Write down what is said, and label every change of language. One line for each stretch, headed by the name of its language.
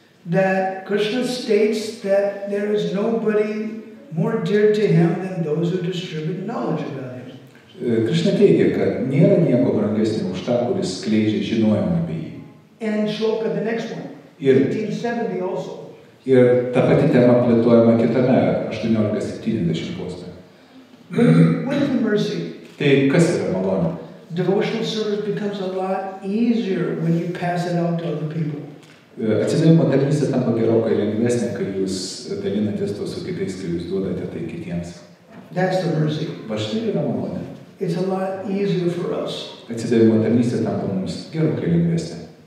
English: that Krishna states that there is nobody more dear to him than those who distribute knowledge about him.
Lithuanian: Krishna teigia, kad nėra nieko brangesnio už tą, kuris skleidžia žinojimą apie jį.
English: And shloka, the next one, 1870 also.
Lithuanian: Ir ta pati tema plėtojama kitame 1870 posme.
English: What is the mercy?
Lithuanian: Tai kas yra malonė?
English: Devotional service becomes a lot easier when you pass it out to other people.
Lithuanian: Atsidavimo tarnystė tampa gerokai lengvesnė, kai jūs dalinatės to su kitais, kai jūs duodate tai kitiems.
English: That's the mercy.
Lithuanian: Va štai yra malonė.
English: It's a lot easier for us.
Lithuanian: Atsidavimo tarnystė tampa mums gerokai lengvesnė.